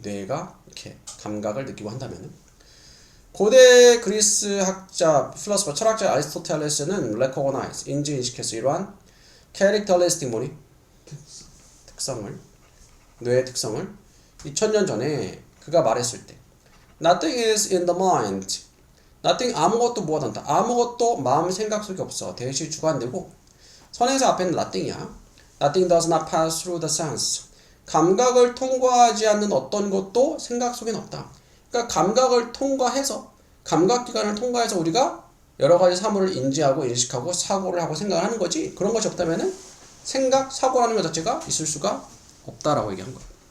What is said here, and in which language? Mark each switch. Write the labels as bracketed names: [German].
[Korean] 뇌가 이렇게 감각을 느끼고 한다면은. 고대 그리스 학자, 필로소퍼, 철학자 아리스토텔레스는 recognize, 인지인식해서 이러한 characteristic 뭐니? 특성을, 뇌의 특성을 2000년 전에 그가 말했을 때 Nothing is in the mind. Nothing 아무것도 무엇 않다. 아무것도 마음 생각 속에 없어. 대시 주관되고 선행사 앞에는 nothing이야. [English] Nothing does not pass through the sense. [Korean] 감각을 통과하지 않는 어떤 것도 생각 속엔 없다. 그러니까 감각을 통과해서 감각기관을 통과해서 우리가 여러 가지 사물을 인지하고 인식하고 사고를 하고 생각을 하는 거지 그런 것이 없다면은 생각, 사고라는 것 자체가 있을 수가 없다라고 얘기한 거야.